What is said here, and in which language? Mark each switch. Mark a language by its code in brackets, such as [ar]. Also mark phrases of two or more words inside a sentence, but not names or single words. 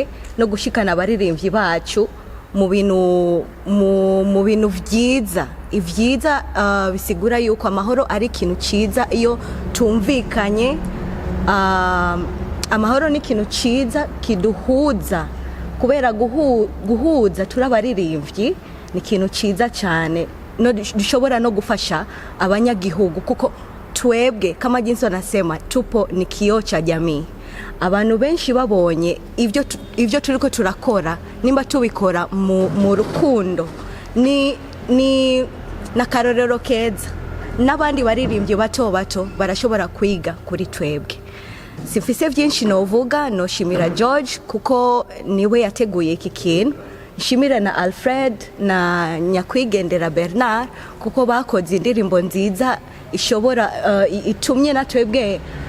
[rn] no gushikana abaririmbyi bacu mu bintu vyiza ivyiza bisigura yuko amahoro ari ikintu ciza iyo tumvikanye amahoro ni ikintu ciza kiduhuza kubera guhuza turabaririmbyi ni ikintu ciza cyane no dushobora no gufasha abanyagihugu kuko twebwe [sw] kama jinsi wanasema tupo ni kioo cha jamii [rn] abantu benshi babonye ivyo turiko turakora nimba tubikora mu rukundo ni nakarorero keza n'abandi baririmbye bato barashobora kwiga kuri twebwe sifise byinshi novuga no shimira George kuko niwe yateguye iki kintu nshimira na Alfred na nyakwigendera Bernard kuko bakoze indirimbo nziza ishobora itumye na twebwe